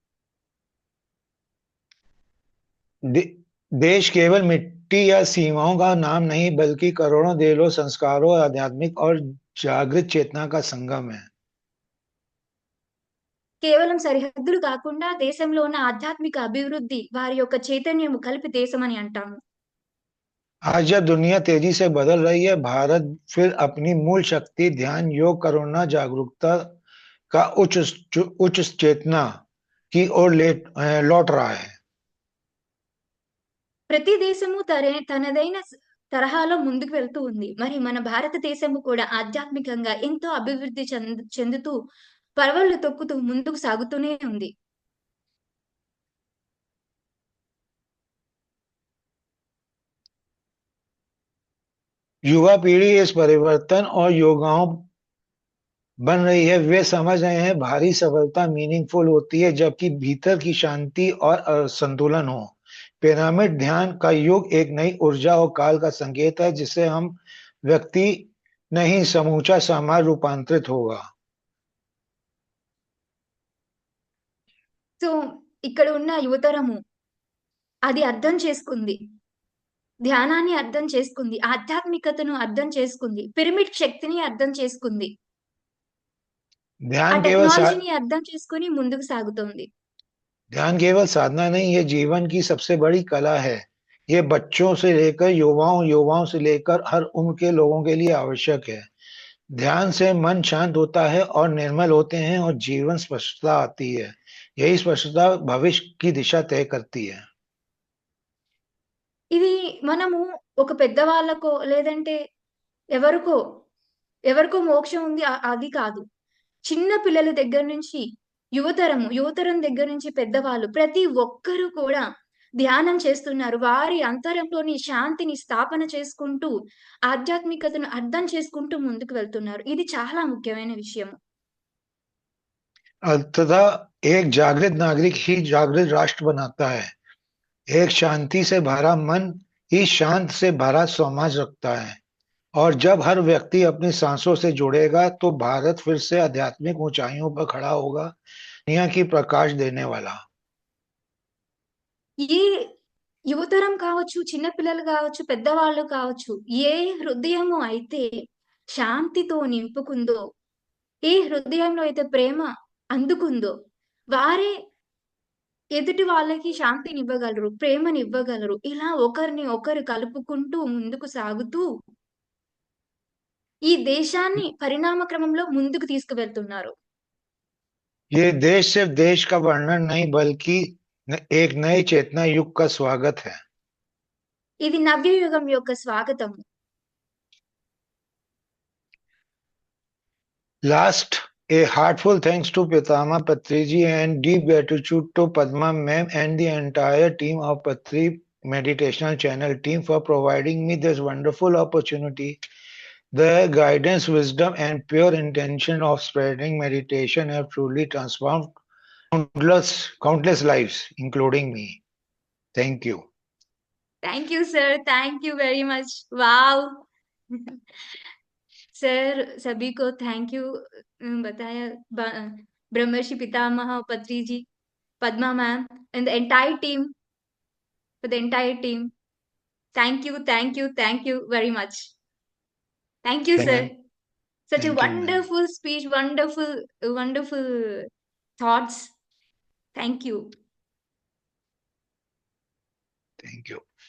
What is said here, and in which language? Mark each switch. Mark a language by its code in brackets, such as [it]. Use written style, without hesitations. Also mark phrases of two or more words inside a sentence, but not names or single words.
[hi] देश केवल मिट्टी या सीमाओं का नाम नहीं, बल्कि करोड़ों दिलों, संस्कारों, आध्यात्मिक और जागृत चेतना का संगम है। [te] కేవలం సరిహద్దులు కాకుండా దేశంలో ఉన్న ఆధ్యాత్మిక అభివృద్ధి, వారి యొక్క చైతన్యము కలిపి దేశం అని అంటాము. [hi] आज जब दुनिया तेजी से बदल रही है, भारत फिर अपनी मूल शक्ति, ध्यान, योग, करुणा, जागरूकता का उच्च चेतना की ओर लौट रहा है। [te] ప్రతి దేశము తనదైన తరహాలో ముందుకు వెళ్తూ ఉంది. మరి మన భారతదేశము కూడా ఆధ్యాత్మికంగా ఎంతో అభివృద్ధి చెందుతూ పరవళ్లు తొక్కుతూ ముందుకు సాగుతూనే ఉంది. [hi] युवा पीढ़ी इस परिवर्तन और योगाओं बन रही है। वे समझ रहे हैं भारी सफलता मीनिंगफुल होती है जबकि भीतर की शांति और संतुलन हो। पिरामिड ध्यान का युग एक नई ऊर्जा और काल का संकेत है, जिससे हम व्यक्ति नहीं, समूचा समाज रूपांतरित होगा। [te] సో ఇక్కడ ఉన్న యువతరము అది అర్థం చేసుకుంది, ధ్యానాన్ని అర్థం చేసుకుంది, ఆధ్యాత్మికతను అర్థం చేసుకుంది, పిరమిడ్ శక్తిని అర్థం చేసుకుంది, ఆ [hi] ध्यान केवल [te] టెక్నాలజీని అర్థం చేసుకుని ముందుకు సాగుతోంది. [hi] ध्यान केवल साधना नहीं, ये जीवन की सबसे बड़ी कला है। ये बच्चों से लेकर युवाओं, युवाओं से लेकर हर उम्र के लोगों के लिए आवश्यक है। ध्यान से मन शांत होता है और निर्मल होते हैं और जीवन स्पष्टता आती है। यही स्पष्टता भविष्य की दिशा तय करती है। [te] ఇది మనము ఒక పెద్దవాళ్ళకో లేదంటే ఎవరికో, ఎవరికో మోక్షం ఉంది అది కాదు. చిన్న పిల్లల దగ్గర నుంచి యువతరం దగ్గర నుంచి పెద్దవాళ్ళు ప్రతి ఒక్కరు కూడా ధ్యానం చేస్తున్నారు. వారి అంతరంలోని శాంతిని స్థాపన చేసుకుంటూ, ఆధ్యాత్మికతను అర్థం చేసుకుంటూ ముందుకు వెళ్తున్నారు. ఇది చాలా ముఖ్యమైన విషయం. [hi] अंततः एक जागृत नागरिक ही जागृत राष्ट्र बनाता है। एक शांति से भरा मन ही शांत से भरा समाज रखता है। और जब हर व्यक्ति अपनी सांसों से जुड़ेगा तो भारत फिर से आध्यात्मिक ऊंचाइयों पर खड़ा होगा, दुनिया की प्रकाश देने वाला। [te] ఈ యువతరం కావచ్చు, చిన్న పిల్లలు కావచ్చు, పెద్దవాళ్ళు కావచ్చు, ఏ హృదయము అయితే శాంతితో నింపుకుందో, ఏ హృదయంలో అయితే ప్రేమ అందుకుందో, వారే ఎదుటి వాళ్ళకి శాంతినివ్వగలరు, ప్రేమనివ్వగలరు. ఇలా ఒకరిని ఒకరు కలుపుకుంటూ ముందుకు సాగుతూ, ఈ దేశాన్ని పరిణామ క్రమంలో ముందుకు తీసుకువెళ్తున్నారు. [hi] ये देश सिर्फ देश का वर्णन नहीं बल्कि एक नए चेतना युग का स्वागत है। [te] ఇది నవ్యయుగం యొక్క స్వాగతము. [en] Last, a heartful thanks to Pitama Patriji and deep gratitude to Padma ma'am and the entire team of Patri Meditational Channel team for providing me this wonderful opportunity. Their guidance, wisdom, and pure intention of spreading meditation have truly transformed countless lives, including me. Thank you. Thank you sir, thank you very much. [hi] वाओ सर, सभी को [en] thank you [hi] बताया. [en] ब्रह्मर्षि पितामह पत्री जी, पद्मा ma'am and the entire team, for the entire team. Thank you very much. Thank you, sir. Thank, Such a thank you, ma'am. wonderful speech, wonderful thoughts. Thank you. Thank you.